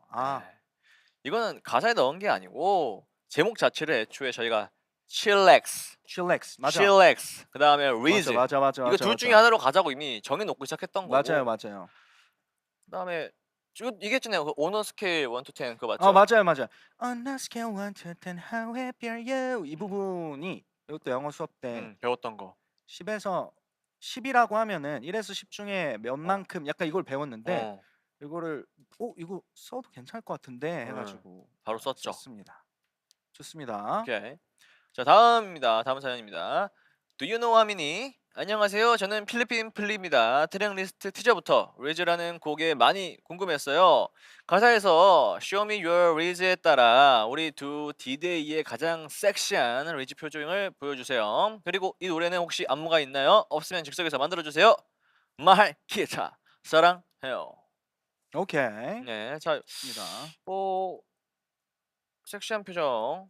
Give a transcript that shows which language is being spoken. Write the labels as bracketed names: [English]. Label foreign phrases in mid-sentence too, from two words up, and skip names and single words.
[Korean] 네. 이거는 가사에 넣은 게 아니고 제목 자체를 애초에 저희가 chillax, chillax 그다음에 riz 맞아. 이거 둘 중에 하나로 가자고 이미 정해놓고 시작했던 거고. 맞아요. 그다음에 이게 있잖아요. 그 오너 스케일 1 to 10 그거 맞죠? 맞아요. [English] On a scale 1 to 10, how happy are you? [Korean] 이 부분이 이것도 영어 수업 때 배웠던 거. 10에서 10이라고 하면은 1에서 10 중에 몇 만큼 약간 이걸 배웠는데 이거를 이거 써도 괜찮을 것 같은데 해가지고 바로 썼죠. 좋습니다. 오케이. 자 다음입니다. 다음 사연입니다. [English] Do you know [Korean] 하민이 안녕하세요. 저는 필리핀 플리입니다. 트랙 리스트 티저부터 리즈라는 곡에 많이 궁금했어요. 가사에서 [English] Show me your [Korean] 리즈에 따라 우리 두 디데이의 가장 섹시한 리즈 표정을 보여주세요. 그리고 이 노래는 혹시 안무가 있나요? 없으면 즉석에서 만들어주세요. 말 기타 사랑해요. 오케이. 네, 자, 입니다. 섹시한 표정.